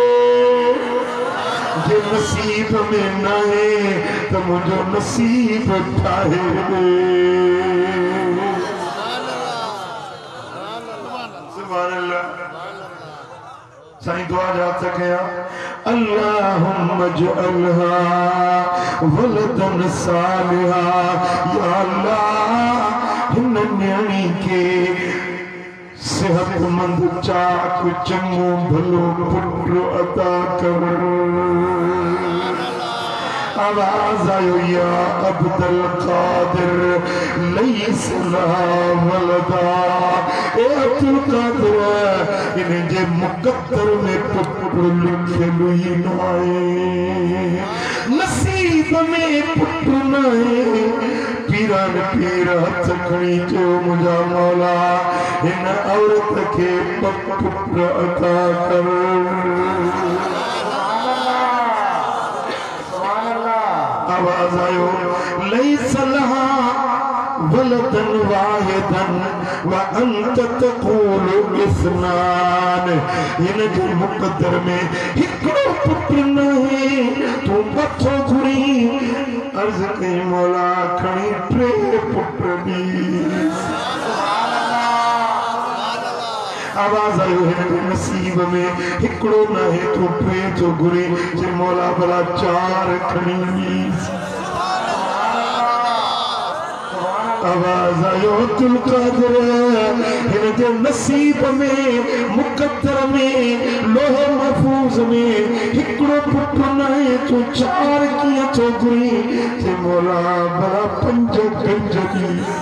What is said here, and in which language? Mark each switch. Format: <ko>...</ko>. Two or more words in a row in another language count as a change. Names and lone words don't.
<sd>जे नसीब में नाहे त मुंहिंजो नसीब ठाहे दे</sd> <ar>سبحان الله</ar> <sd>साईं दुआ जा सकिया</sd> <ar>اللهم اجعلها ولدا صالحا</ar> <sd>या अल्लाह हिन न्याणी के सेहतमंद चाक चंगो भलो पुत्र अता कर आवाज आयो या अब्दुल कादिर</sd> <ar>ليس لها ولد</ar> <sd>ए अब्दुल कादिर इन्हें जे मुकद्दर में पुत्र लिखियल ही नाहे नसीब में पुत्र नाहे पीरन पीर हथ खणी चयो मुंहिंजा मौला हिन औरत खे पुत्र अता कर आवाज आयो</sd> <ar>ليس لها ولدا واحدا وأنت تقول اثنان</ar> <sd>हिन जे मुक़द्दर में हिकिड़ो पुत्र नाहे तूं मथो घुरी अर्ज़ कई मौला खणी टे पुत्र ॾी आवाज आयो हिन जे नसीब में हिकिड़ो नाहे तूं टे थो घुरी जे मौला भला चार खणी आवाज आयो अब्दुल कादिर हिन जे नसीब में मुक़द्दर में</sd> <ar>لوح محفوظ</ar> <sd>में हिकिड़ो पुत्र नाहे तूं चार कीअं थो घुरी जे मौला भला पंज गंज ॾी</sd>